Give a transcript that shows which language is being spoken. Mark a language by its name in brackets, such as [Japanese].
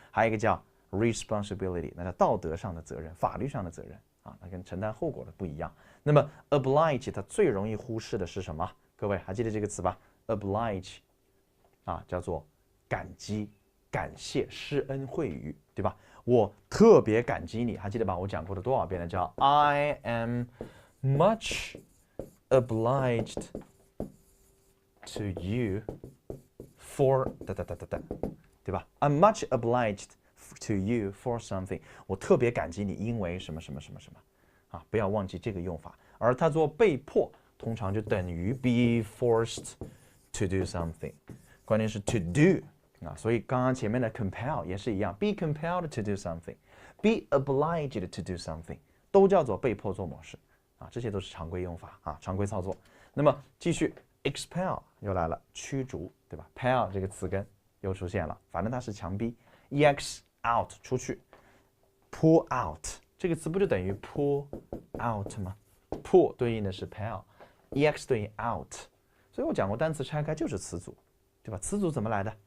[Chinese] 还有一个叫 responsibility， 那叫道德上的责任、法律上的责任啊，那跟承担后果的不一样。那么 oblige 它最容易忽视的是什么？各位还记得这个词吧 ？oblige 啊，叫做感激、感谢、施恩惠于，对吧？我特别感激你，还记得吧？我讲过的多少遍了？ [English] 叫 I am much obliged to you for [Chinese] 对吧 [English] ？I'm much obliged to you for something。 [Chinese] 我特别感激你，因为什么什么什么什么啊！不要忘记这个用法。而它做被迫，通常就等于 be forced to do something。关键是 to do 啊，所以刚刚前面的 compel 也是一样 ， [English] be compelled to do something， be obliged to do something， [Chinese] 都叫做被迫做某事。啊，这些都是常规用法啊，常规操作。那么继续 expel 又来了，驱逐，对吧 ？pel 这个词根又出现了，反正它是强逼 ex out 出去 ，pull out 这个词不就等于 pull out 吗 ？pull 对应的是 pel，ex 对应 out， 所以我讲过单词拆开就是词组，对吧？词组怎么来的？